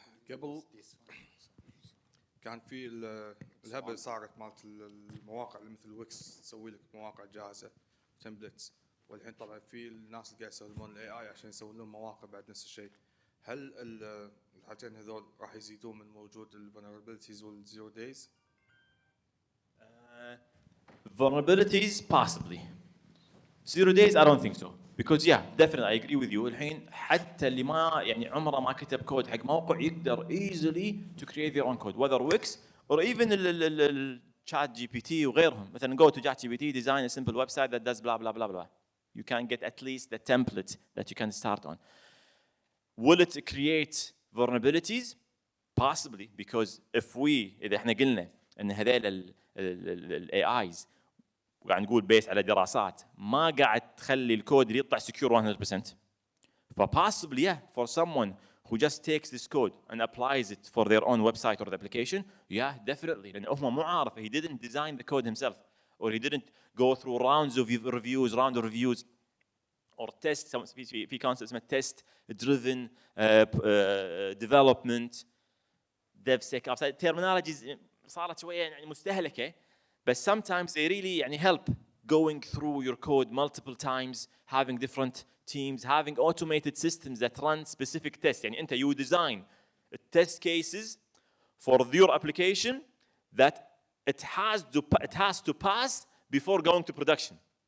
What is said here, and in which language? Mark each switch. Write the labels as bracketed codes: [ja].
[ar] قبل كان في الهبه صارت مالت المواقع اللي مثل ويكس تسوي لك مواقع جاهزه تمبلتس، والحين طبعا في الناس اللي قاعد يستخدمون الاي اي عشان يسوون لهم مواقع بعد نفس الشيء. هل الحاجتين هذول راح يزيدون من موجود الفولنربيلتيز والزيرو دايز؟ [en] Vulnerabilities possibly. 0 days I don't think so. Because yeah, definitely I agree with you. [ar] الحين حتى اللي ما يعني عمره ما كتب كود حق موقع يقدر [en] easily to create their own code, whether Wix or even [ar] ال chat GPT وغيرهم. [en] مثلا go to chat GPT, design a simple website that does blah blah blah blah. You can get at least the template that you can start on. Will it create vulnerabilities? Possibly, because if we [ar] إذا احنا قلنا ان هذيل ال AIs وقاعد نقول بيس على دراسات ما قاعد تخلي الكود اللي يطلع [en] secure 100%. Possibly yeah, for someone who just takes this code and applies it for their own website or the application, yeah, definitely. [ar] لأن هو مو عارف, [en] he didn't design the code himself, or he didn't go through round of reviews, or test. [ar] في concept اسمه test driven development, DevSecOps. terminologies صارت شوية يعني مستهلكة. [en] But sometimes they really يعني help going through your code multiple times, having different teams, having automated systems that run specific tests. [ar] يعني أنت [en] you design test cases for your application that it has to pass before going to production.